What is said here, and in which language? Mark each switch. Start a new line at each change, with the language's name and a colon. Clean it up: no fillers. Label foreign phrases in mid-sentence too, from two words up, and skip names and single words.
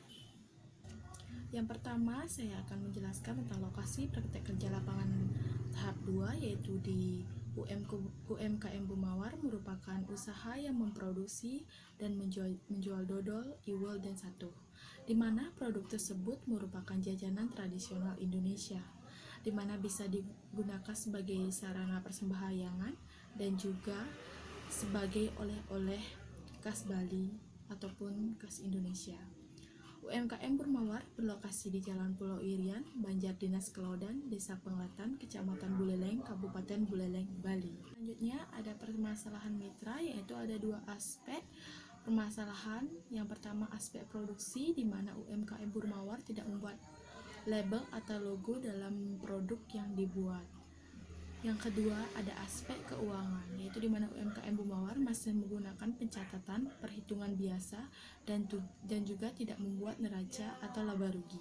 Indonesian: Yang pertama, saya akan menjelaskan tentang lokasi praktek kerja lapangan tahap 2, yaitu di UMKM Bumawar merupakan usaha yang memproduksi dan menjual dodol, iwel, dan satu, di mana produk tersebut merupakan jajanan tradisional Indonesia, di mana bisa digunakan sebagai sarana persembahyangan dan juga sebagai oleh-oleh khas Bali ataupun khas Indonesia. UMKM Bumawar berlokasi di Jalan Pulau Irian, Banjar Dinas Kelaudan, Desa Penglatan, Kecamatan Buleleng, Kabupaten Buleleng, Bali. Selanjutnya ada permasalahan mitra, yaitu ada dua aspek permasalahan. Yang pertama aspek produksi, di mana UMKM Bumawar tidak membuat label atau logo dalam produk yang dibuat. Yang kedua ada aspek keuangan, yaitu di mana UMKM Bumawar masih menggunakan pencatatan perhitungan biasa dan juga tidak membuat neraca atau laba rugi.